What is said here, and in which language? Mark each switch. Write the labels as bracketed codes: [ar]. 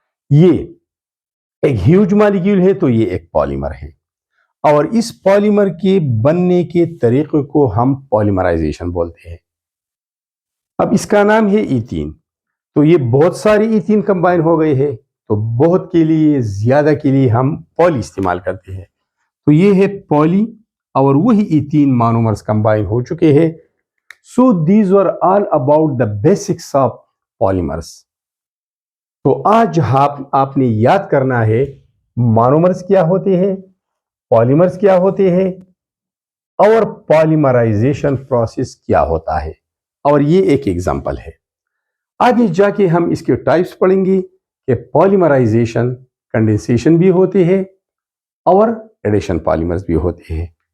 [ur] یہ ایک huge molecule ہے تو یہ ایک پالیمر ہے، اور اس پالیمر کے بننے کے طریقے کو ہم پالیمرائزیشن بولتے ہیں. اب اس کا نام ہے ایتھین. تو یہ بہت سارے ایتھین کمبائن ہو گئے ہیں، تو بہت کے لیے زیادہ کے لیے ہم پالی استعمال کرتے ہیں. تو یہ ہے پالی، اور وہی ایتھین مونومرز کمبائن ہو چکے ہیں. [en] So these were all about the basics of polymers. [ur] تو آج آپ نے یاد کرنا ہے مونومرز کیا ہوتے ہیں، پالیمرز کیا ہوتے ہیں، اور پالیمرائزیشن پروسیس کیا ہوتا ہے. اور یہ ایک ایگزامپل ہے. آگے جا کے ہم اس کے ٹائپس پڑھیں گے کہ پالیمرائزیشن کنڈنسیشن بھی ہوتے ہیں اور ایڈیشن پالیمرز بھی ہوتے ہیں.